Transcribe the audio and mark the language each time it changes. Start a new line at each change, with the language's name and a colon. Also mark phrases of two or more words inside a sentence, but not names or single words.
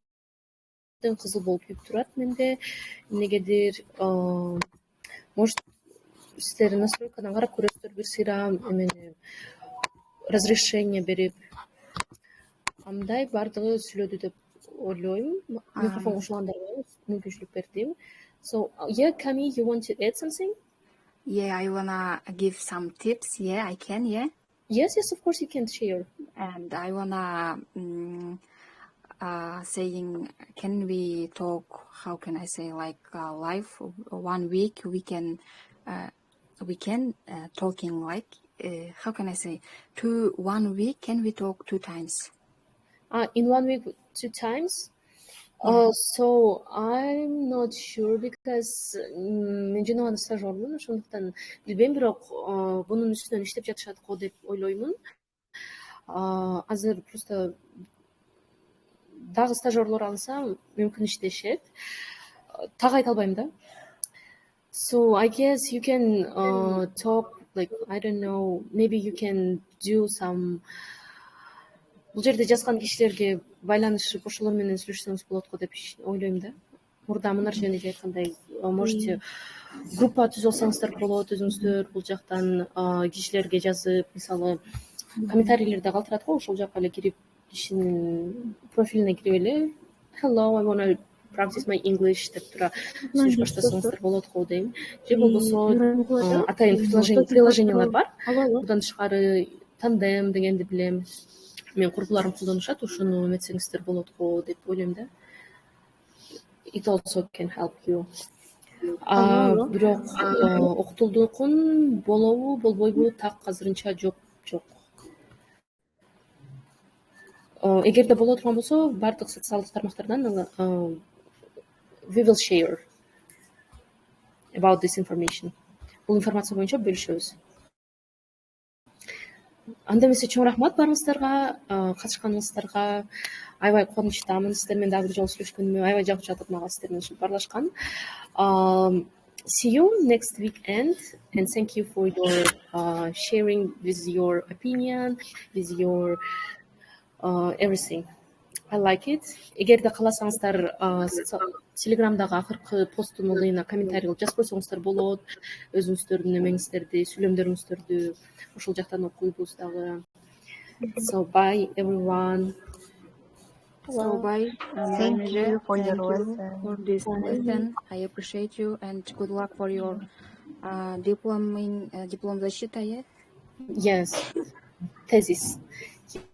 Kyrgyz: Кызыл болуп күйүп турат менде. Эмнегедир может силер настройкадан карап көрөсүздөр, бир сыйра эмени разрешение берип андай бардыгы сүйлөдү деп ойлойм. Микрофон кошулгандарга мүмкүнчүлүк бердим.
English: So, yeah, Kami, you want to add something? Yeah, I wanna give some tips. Yeah, I can, yeah? Yes, of course you can share. And I wanna saying, can we talk, how can I say, like live 1 week, we can talking like, how can I say, 1 week, can we talk 2 times? In 1 week 2 times? So I'm not sure because
Kyrgyz: мен жана аны стажермун, ошондуктан билбейм, бирок бунун үстүнөн иштеп жатышат го деп ойлоймун. Азыр просто дагы стажерлор алса мүмкүн иштешет. Так айта албайм да.
English: So I guess you can talk like, I don't know, maybe you can do some.
Kyrgyz: Бул жерде жазган кишилерге байланышып ошолор менен сүйлөшсөңүз болот го деп ойлойм да. Мурда мына жерде айткандай, можете группа түзүп алсаңыздар болот, өзүңүздөр бул жактан кишилерге жазып, мисалы комментарийлерде калтырат го, ошол жакка эле кирип, кишинин профилине кирип эле
English: hello, I want to practice my English
Kyrgyz: деп тура сүйлөшүп баштасаңыздар болот го дейм. Же болбосо атайын приложениялар бар. Будан тышкары тандем дегенди билем. Мен курбуларым колдонушат, ошону эметсеңиздер болот го деп ойлойм да.
English: It also can help you.
Kyrgyz: Бирок Окутулдукун болобу, болбойбу, так азырынча жок. Эгерде боло турган болсо, бардык социалдык тармактардан
English: we will share about this information.
Kyrgyz: Бул информация боюнча бөлүшөбүз. Анда эмесе чоң рахмат барыңыздарга, катышканыңыздарга. Аябай кубанычтамын. Сиздер менен дагы бир жолу сүйлөшкөнүмө аябай жагып жатат мага сиздер менен ушинтип баарлашкан.
English: See you next weekend and thank you for your sharing with your opinion, with your everything. I like it.
Kyrgyz: Эгерде кааласаңыздар, Телеграмдагы акыркы посттун ылдыйына комментарий кылып жазып койсоңуздар болот. Өзүңүздөрдүн эмеңиздерди, сүйлөмдөрүңүздөрдү ошол жактан окуйбуз дагы.
English: So bye everyone. So bye. Thank you for your lesson. For this lesson. I appreciate you and good luck for your
Russian: diplom защита,
English: yeah? Yes. Thesis. Yes.